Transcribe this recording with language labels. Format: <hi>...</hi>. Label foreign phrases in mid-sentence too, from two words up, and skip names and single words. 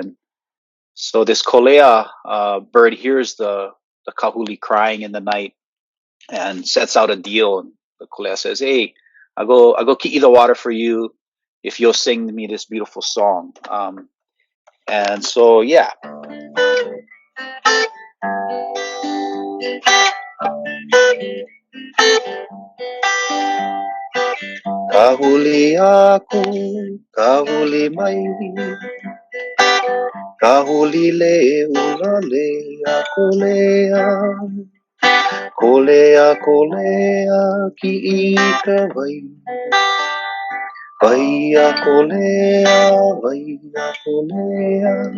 <en>And so this kolea bird hears the kahuli crying in the night and sets out a deal. And the kolea says, hey, I'll go ki'i the water for you if you'll sing me this beautiful song. And so, yeah.</en> <haw>Kahuli aku, kahuli mai, kahuli le'ula lea kolea, kolea kolea ki'i ka wai, wai a kolea, wai a kolea.</haw>